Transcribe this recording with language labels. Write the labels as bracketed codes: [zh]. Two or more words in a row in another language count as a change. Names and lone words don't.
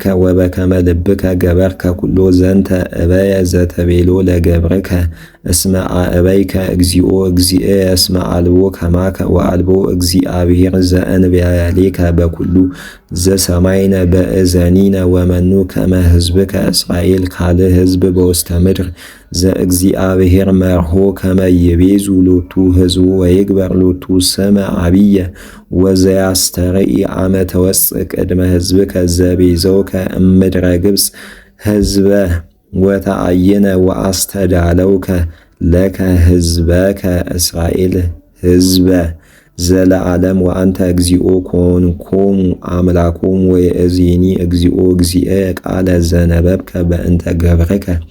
[gez] ወበከመ ልብከ ገበርከ ኩሎ ዘንተ እበየ ዘተቤሎ ለገብርከ እስመ አእበይከ እግዚኦ እግዚእየ እስመ አልቦ ከማከ ወአልቦ እግዚአብሔር ዘእንበሌከ በኩሉ ዘሰማይነ በእዘኒነ ወመኑ ከመ ሕዝብከ እስራኤል ካልእ ሕዝብ በውስተ ምድር ዘእግዚአብሔር መርሆ ከመ ይቤዙ ሎቱ ሕዝቡ ወይግበር ሎቱ ስመ አብየ ወዘያስተርኢ አመ ተወፅእ ቅድመ ሕዝብከ ዘቤዘውከ እምድረ ግብፅ ሕዝበ ወተአይነ ወአስተዳለውከ ለከ ሕዝበከ እስራኤል ሕዝበ ዘለዓለም ወአንተ እግዚኦ ኮንኮሙ አምላኮሙ ወየእዜኒ እግዚኦ እግዚእየ ቃለ ዘነበብከ በእንተ ገብርከ